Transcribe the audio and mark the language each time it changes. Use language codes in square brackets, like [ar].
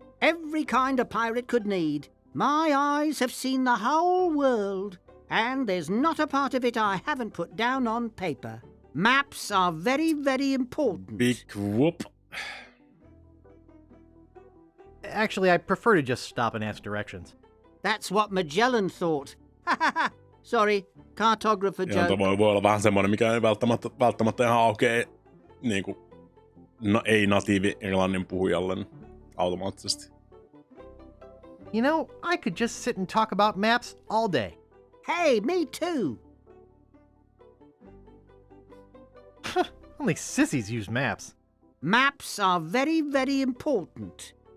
[en] Every kind a pirate could need. My eyes have seen the whole world, and there's not a part of it I haven't put down on paper. Maps are very, very important. Big whoop. Actually, I prefer to just stop and ask directions. That's what Magellan thought. Sorry, cartographer [fi] Joo, [en] joke. [fi] voi olla vähän semmoinen, mikä ei välttämättä ihan aukee niinku, ei natiivi englannin puhujalle automaattisesti. [en] You know, I could just sit and talk about maps all day. Hey, me too. Only sissies use maps. Maps are very, very important.